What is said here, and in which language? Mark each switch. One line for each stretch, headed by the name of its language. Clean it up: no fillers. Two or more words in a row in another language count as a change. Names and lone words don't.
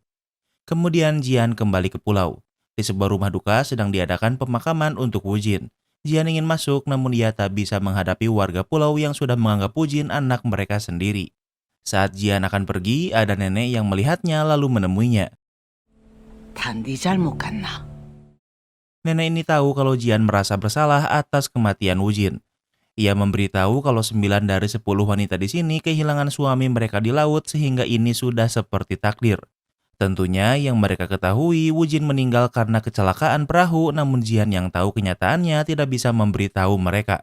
Indonesian: Kemudian Jian kembali ke pulau. Di sebuah rumah duka sedang diadakan pemakaman untuk Woo Jin. Jian ingin masuk namun ia tak bisa menghadapi warga pulau yang sudah menganggap Woo Jin anak mereka sendiri. Saat Jian akan pergi, ada nenek yang melihatnya lalu menemuinya.
Korean: 다 네 잘못 같나?
Indonesian: Nenek ini tahu kalau Jian merasa bersalah atas kematian Woo Jin. Ia memberitahu kalau 9 dari 10 wanita di sini kehilangan suami mereka di laut sehingga ini sudah seperti takdir. Tentunya yang mereka ketahui Woo Jin meninggal karena kecelakaan perahu namun Jian yang tahu kenyataannya tidak bisa memberitahu mereka.